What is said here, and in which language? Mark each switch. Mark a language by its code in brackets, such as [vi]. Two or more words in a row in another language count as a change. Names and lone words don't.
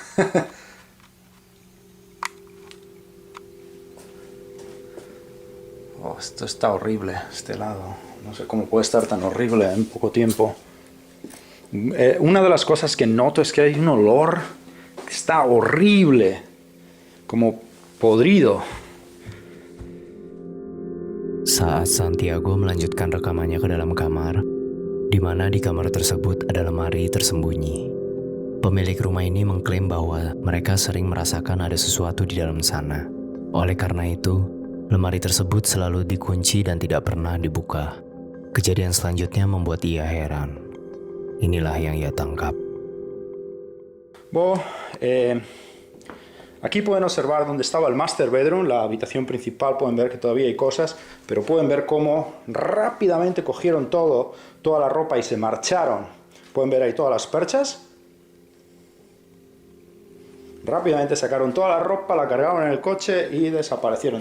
[es] Oh, esto está horrible, este lado. No sé cómo puede estar tan horrible en poco tiempo. Una de las cosas que noto es que hay un olor que está horrible, como podrido. [id] Saat Santiago melanjutkan rekamannya ke dalam kamar, di mana di kamar tersebut ada lemari tersembunyi. Pemilik rumah ini mengklaim bahwa mereka sering merasakan ada sesuatu di dalam sana. Oleh karena itu, lemari tersebut selalu dikunci dan tidak pernah dibuka. Kejadian selanjutnya membuat ia heran. Inilah yang ia tangkap. [es] Aquí pueden observar donde estaba el [en] master bedroom, [es] la habitación principal. Pueden ver que todavía hay cosas, pero pueden ver cómo rápidamente cogieron toda la ropa y se marcharon. Pueden ver ahí todas las perchas. Rápidamente sacaron toda la ropa, la cargaron en el coche y desaparecieron.